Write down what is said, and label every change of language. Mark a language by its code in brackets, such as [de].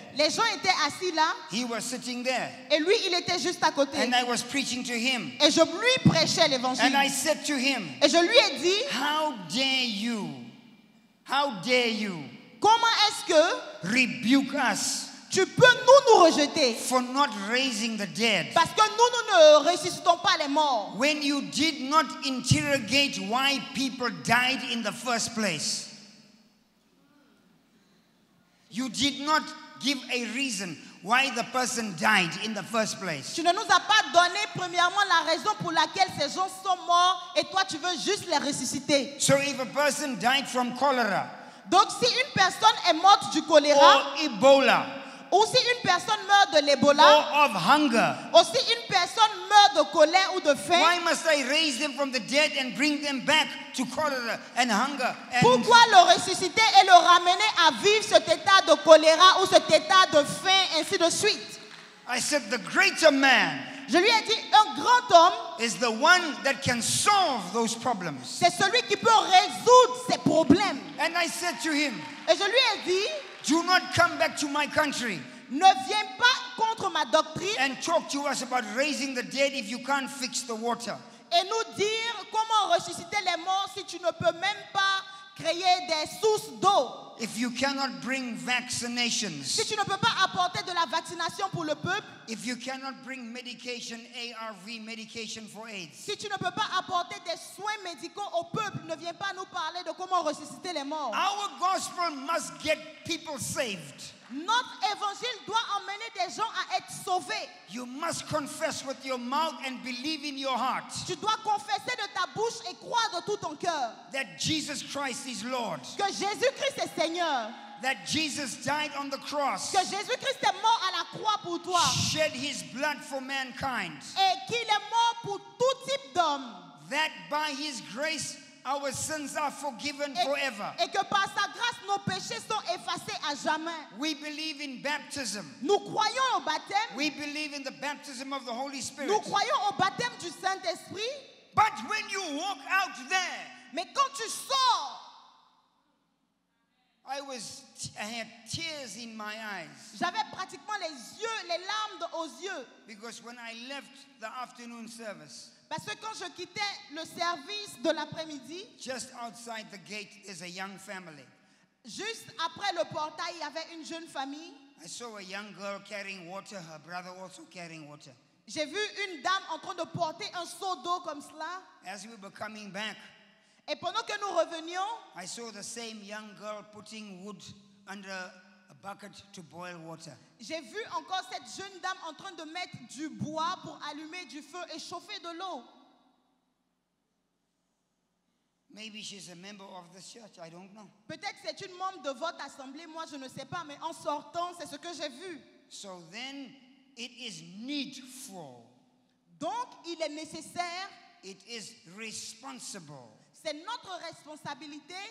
[fr] les gens étaient assis là [en] He was sitting there. [fr] et lui, il était juste à côté. [en] And I was preaching to him. [fr] Et je lui prêchais l'évangile. [en] And I said to him, [fr] Et je lui ai dit, [en] how dare you? How dare you [fr] comment est-ce que [en] rebuke us [fr] tu peux nous rejeter? [en] for not raising the dead? [fr] Parce que nous ne ressuscitons pas les morts. [en] When you did not interrogate why people died in the first place. You did not give a reason why the person died in the first place. [fr] Tu ne nous as pas donné premièrement la raison pour laquelle ces gens sont morts et toi tu veux juste les ressusciter. [en] So if a person died from cholera [fr] Donc si une personne est morte du [en] or [fr] choléra [en] Ebola [fr] ou si une personne meurt de [en] or [fr] l'Ebola [en] of hunger, [fr] ou si une personne meurt de colère ou de faim, [en] why must I raise them from the dead and bring them back to cholera and hunger? And [fr] pourquoi le ressusciter et le ramener à vivre cet état de choléra ou cet état de faim, ainsi de suite? [en] I said the greater man [fr] Je lui ai dit, un grand homme, [en] is the one that can solve those problems. [fr] c'est celui qui peut résoudre ses problèmes. [en] And I said to him, [fr] Et je lui ai dit, [en] do not come back to my country [fr] ne viens pas contre ma doctrine [en] and talk to us about raising the dead if you can't fix the water. [fr] et nous dire comment ressusciter les morts si tu ne peux même pas créer des sources d'eau. [en] If you cannot bring vaccinations, [fr] Si tu ne peux pas apporter de la vaccination pour le peuple, [en] if you cannot bring medication, ARV medication for AIDS, [fr] si tu ne peux pas apporter des soins médicaux au peuple, ne viens pas nous parler de comment ressusciter les morts. [en] our gospel must get people saved. [fr] Notre évangile doit emmener des gens à être sauvés. [en] You must confess with your mouth and believe in your heart [fr] Tu dois confesser de ta bouche et croire de tout ton cœur [en] that Jesus Christ is Lord, [fr] que Jésus-Christ est Seigneur, [en] that Jesus died on the cross, [fr] que Jésus-Christ est mort à la croix pour toi [en] shed his blood for mankind, [fr] et qu'il est mort pour tout type d'homme [en] that by his grace our sins are forgiven forever. [fr] et que par sa grâce nos péchés sont effacés à jamais. [en] We believe in baptism. [fr] Nous croyons au baptême, [en] We believe in the baptism of the Holy Spirit. [fr] nous croyons au baptême du Saint-Esprit, [en] But when you walk out there, [fr] mais quand tu sors, [en] I had tears in my eyes [fr] j'avais pratiquement les larmes aux yeux. [en] because when I left the afternoon service, [fr] Parce que quand je quittais le service de l'après-midi, [en] just outside the gate there's a young family. [fr] juste après le portail, il y avait une jeune famille. [en] I saw a young girl carrying water, her brother also carrying water. [fr] J'ai vu une dame en train de porter un seau d'eau comme cela. [en] As we were coming back, [fr] Et pendant que nous revenions, [en] I saw the same young girl putting wood under a bucket to boil water. [fr] j'ai vu encore cette jeune dame en train de mettre du bois pour allumer du feu et chauffer de l'eau. [en] Maybe she's a member of the church, I don't know. [fr] Peut-être c'est une membre de votre assemblée, moi je ne sais pas, mais en sortant, c'est ce que j'ai vu. [en] So then it is needful, [fr] Donc, il est nécessaire, [en] it is responsible, [fr] c'est notre responsabilité,